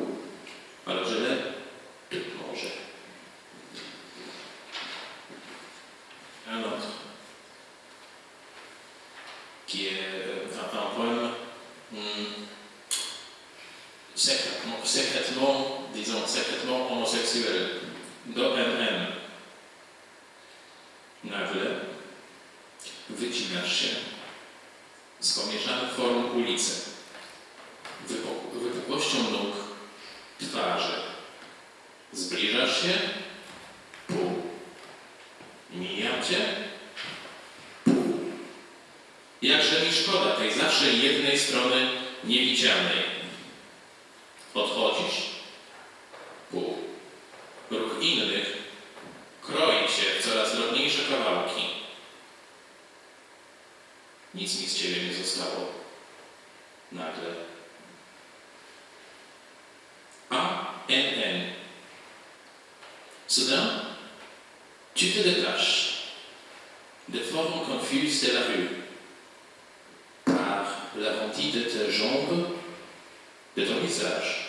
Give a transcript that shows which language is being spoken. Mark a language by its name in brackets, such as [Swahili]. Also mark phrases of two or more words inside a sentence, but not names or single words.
[French] Alors je l'ai tout mangé. Un autre, qui est un poème secrètement homosexuel, d'OMM. [Polish] Nagle wycinasz się z pomieszanych form ulicy, wypukłością nóg, twarzy. Zbliżasz się, pół. Mija cię, pół. Jakże mi szkoda tej zawsze jednej strony niewidzianej. Odchodzisz, pół. Ruch innych kroi cię w coraz drobniejsze kawałki. Nic mi z ciebie nie zostało. Nagle. ANN. [French] Soudain, tu te détaches des formes confuses de la rue, par l'arrondi de tes jambes, de ton visage.